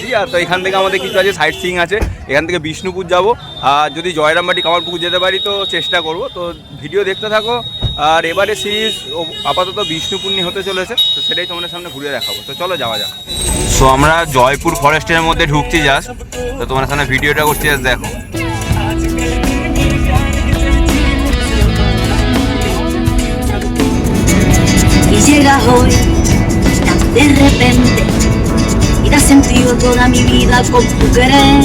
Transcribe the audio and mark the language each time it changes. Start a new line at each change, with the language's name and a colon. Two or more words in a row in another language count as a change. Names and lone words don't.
Bangla: আর তো এখান থেকে আমাদের কিছু আছে
English: sightseeing
Bangla: আছে। এখান থেকে বিষ্ণুপুর যাব, আর যদি জয়রামবাটি কামারপুকুর যেতে পারি তো চেষ্টা করব। তো ভিডিও দেখতে থাকো। আর এবারে সিরিজ আপাতত বিষ্ণুপুর নিয়ে হতে চলেছে, তো সেটাই তোমাদের সামনে ঘুরে দেখাবো। তো চলো যাওয়া যাক। সো আমরা জয়পুর ফরেস্টের মধ্যে ঢুকছি জাস্ট। তো তোমার সামনে ভিডিওটা করছি, জাস্ট দেখো।
Spanish: Y llega hoy, tan de repente, y da sentido toda mi vida con tu querer.